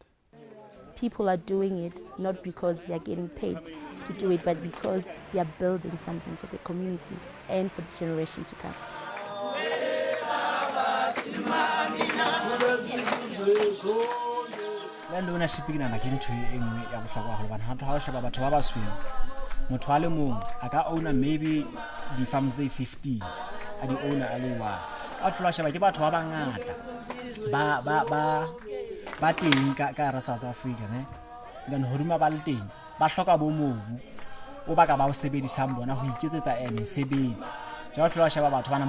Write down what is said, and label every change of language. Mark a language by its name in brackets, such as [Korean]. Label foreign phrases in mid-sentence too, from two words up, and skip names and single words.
[English] People are doing it not because they are getting paid to do it, but because they are building something for the community and for the generation to come. Land ownership [Southern Sotho] ke nana ke ntho e nngwe ya bohlokwa haholo hobane ha o sheba batho ba basweu motho a le mong a ka owner maybe di-farm tse 15 a di-owner a le one a tlola sheba ke batho ba bangata ba teng ka hara South Africa then hodima ba le teng ba hloka bo mobu o baka ba o sebedisang bona ho iketsetsa mesebetsi jwale tlola sheba batho bana